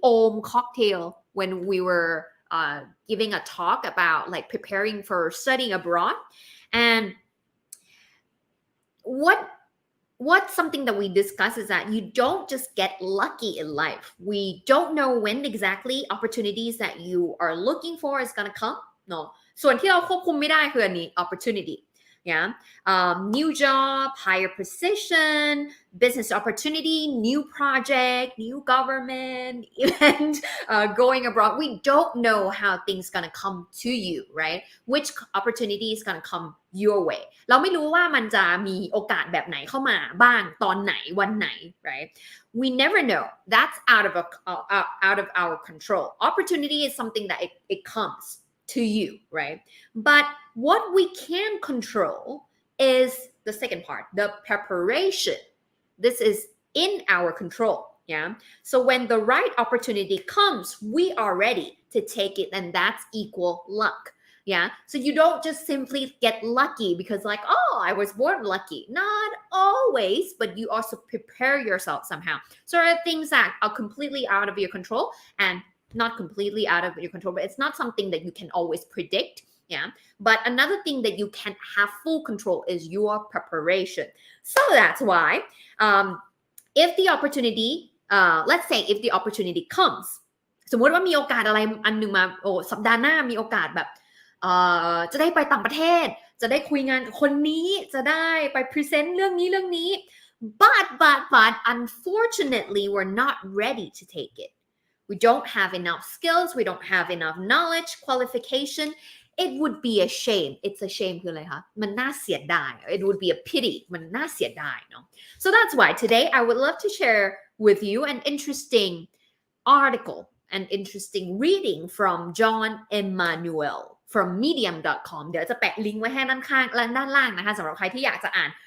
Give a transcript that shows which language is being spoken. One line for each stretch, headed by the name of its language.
English: Om Cocktail when we were giving a talk about like preparing for studying abroad. And what's something that we discuss is that you don't just get lucky in life. We don't know when exactly opportunities that you are looking for is going to come. No.
Thai: ส่วนที่เราควบคุมไม่ได้คืออันนี้ opportunity.
English: Yeah. New job, higher position, business opportunity, new project, new government, event, going abroad. We don't know how things going to come to you, right? Which opportunity is going to come your way.
Thai: เราไม่รู้ว่ามันจะมีโอกาสแบบไหนเข้ามาบ้างตอนไหนวันไหน right?
English: We never know. That's out of our control. Opportunity is something that it comes to you, right? But what we can control is the second part, the preparation. This is in our control, yeah? So when the right opportunity comes, we are ready to take it, and that's equal luck, yeah? So you don't just simply get lucky because like, oh, I was born lucky. Not always, but you also prepare yourself somehow. So there are things that are completely out of your control and not completely out of your control, but it's not something that you can always predict. Yeah. But another thing that you can have full control is your preparation. So that's why, if the opportunity, let's say if the opportunity comes,
Thai: สมมติว่ามีโอกาสอะไรอันนึงมาสัปดาห์หน้ามีโอกาสแบบจะได้ไปต่างประเทศจะได้คุยงานกับคนนี้จะได้ไป present เรื่องนี้
English: but unfortunately we're not ready to take it. We don't have enough skills. We don't have enough knowledge, qualification. It would be a shame. It's a shame
Thai: คืออะไรคะมันน่าเสียดาย
English: It would be a pity
Thai: มันน่าเสียดายเนาะ
English: So that's why today I would love to share with you an interesting article, an interesting reading from John Emmanuel from medium.com
Thai: เดี๋ยวจะแปะลิงก์ไว้ให้ด้านข้างและด้านล่างนะคะสำหรับใครที่อยากจะอ่าน